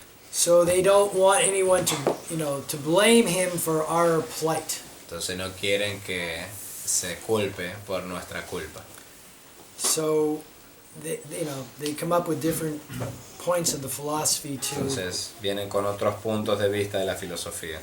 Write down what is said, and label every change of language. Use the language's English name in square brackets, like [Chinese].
[English] So they don't want anyone to blame him for our plight. [Spanish] Entonces no quieren que se culpe por nuestra culpa. [English] So they come up with different points of the philosophy [Spanish] Entonces vienen con otros puntos de vista de la filosofía